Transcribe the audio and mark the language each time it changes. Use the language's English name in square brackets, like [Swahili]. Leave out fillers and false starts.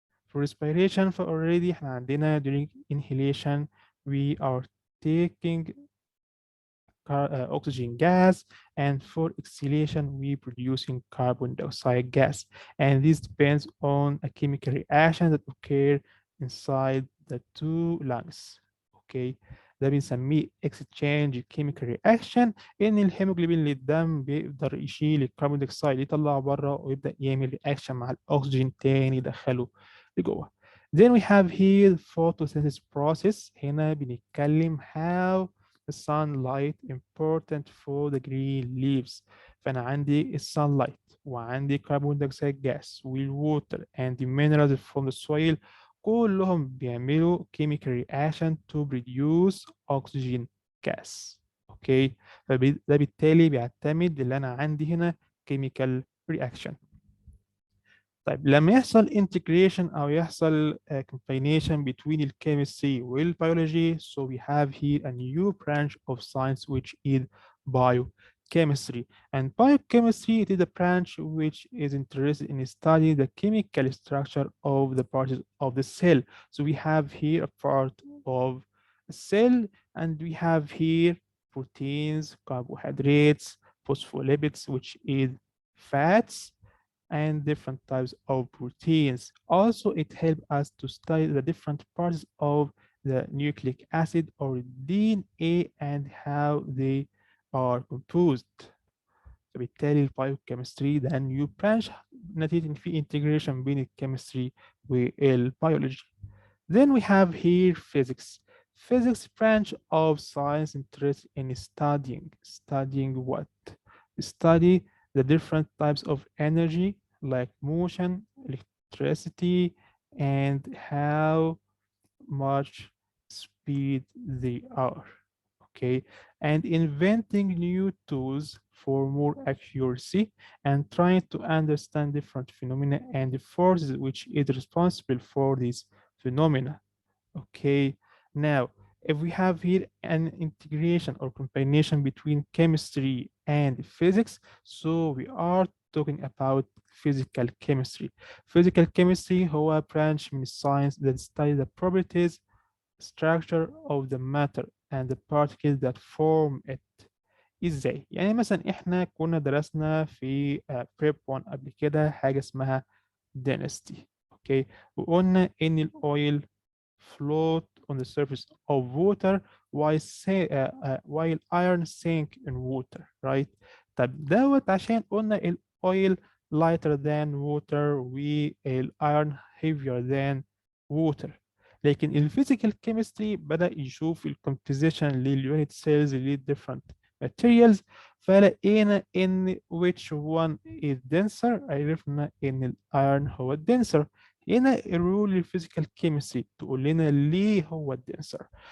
[English] For respiration, for already [Arabic] احنا عندنا [English] during inhalation we are taking oxygen gas, and for exhalation, we producing carbon dioxide gas. And this depends on a chemical reaction that occur inside the two lungs. [Arabic] Okay, ده بنسميه [English] exchange chemical reaction، [Arabic] ان الهيموجلوبين اللي الدم بيقدر يشيل الكربون دioxide يطلعه بره ويبدأ يعمل reaction مع الاكسجين تاني يدخله لجوه. [English] Then we have here photosynthesis process. [Arabic] هنا بنتكلم [English] how the sunlight important for the green leaves. فأنا عندي sunlight وعندي carbon dioxide gas والwater and the minerals from the soil [Arabic] كلهم بيعملوا [English] chemical reaction to produce oxygen gas. [Arabic] اوكي، فده بالتالي بيعتمد اللي انا عندي هنا chemical reaction. طيب لما يحصل [English] integration أو يحصل combination between الchemistry والbiology, so we have here a new branch of science which is biochemistry. And biochemistry, it is a branch which is interested in studying the chemical structure of the parts of the cell. So we have here a part of a cell, and we have here proteins, carbohydrates, phospholipids, which is fats, and different types of proteins. Also, it helps us to study the different parts of the nucleic acid or DNA and how they are composed. [Arabic] فبالتالي البايوكيمستري ده نيو برانش نتيجة إن في integration بين الكيمستري والبيولوجي. [English] Then we have here physics. Physics branch of science interested in studying what? Study the different types of energy like motion, electricity, and how much speed they are. Okay, and inventing new tools for more accuracy and trying to understand different phenomena and the forces which is responsible for these phenomena. Okay, now if we have here an integration or combination between chemistry and physics, so we are talking about physical chemistry. Physical chemistry هو branch من science that studies the properties, structure of the matter and the particles that form it. [Arabic] ازاي؟ يعني مثلا احنا كنا درسنا في prep 1 قبل كده حاجة اسمها density. اوكي، وقلنا ان الاويل [English] float on the surface of water while iron sink in water, right؟ [Arabic] طب دوت عشان قلنا [English] oil lighter than water والiron heavier than water. [Arabic] لكن الفيزيكال كيمستري بدأ يشوف الكومبوزيشن لليونت سيلز للديفرنت materials، فلقينا إن [English] which one is denser، [Arabic] عرفنا إن الأيرون هو الدنسر. هنا الرول الفيزيكال كيمستري تقول لنا ليه هو الدنسر.